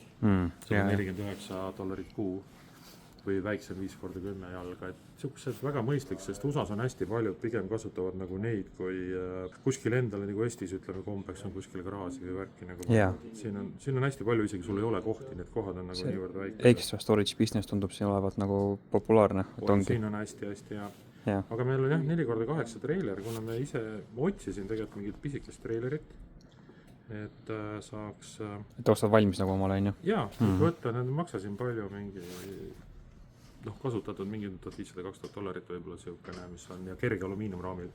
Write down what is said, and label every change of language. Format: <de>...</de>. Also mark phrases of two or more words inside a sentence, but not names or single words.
<et>See on $49 kuu või väiksem 5x10 jalga. Et siuksed väga mõistlik, sest USAs on hästi paljud, pigem kasutavad nagu neid, kui kuskil endale nagu Eestis ütleme kombeks on kuskil garaaži või värki nagu. Siin on hästi palju, isegi sul ei ole kohti, need kohad on nagu niivõrd väike.</et> <en>Extra storage business</en> <et>tundub siin olevat nagu populaarne. Siin on hästi hea. Aga meil on jah 4x8 treiler, kuna me ise otsisin tegelikult mingit pisikest treilerit, et saaks... Et ostad valmis nagu omale, on ju? Jaa, võtta, need maksasin palju mingi... kasutatud mingi $1500-2000 võib-olla siukene, mis on ja kerge alumiiniumraamil.</et>